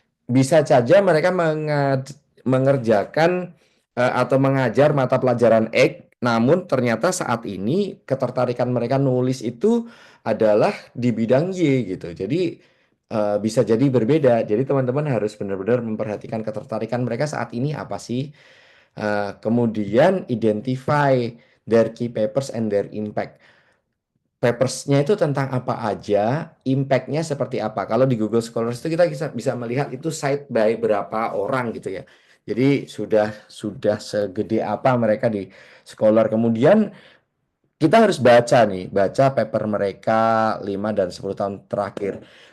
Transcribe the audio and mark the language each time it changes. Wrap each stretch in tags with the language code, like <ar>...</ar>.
<id>bisa saja mereka mengerjakan atau mengajar mata pelajaran X, namun ternyata saat ini ketertarikan mereka nulis itu adalah di bidang Y gitu. Jadi bisa jadi berbeda. Jadi teman-teman harus benar-benar memperhatikan ketertarikan mereka saat ini apa sih. Kemudian</id> <en>identify their key papers and their impact.</en> <id>Papersnya itu tentang apa aja, impact-nya seperti apa. Kalau di Google Scholars itu kita bisa melihat itu cite by berapa orang gitu ya. Jadi sudah segede apa mereka di Scholar. Kemudian kita harus baca nih, baca paper mereka 5 dan 10 tahun terakhir.</id>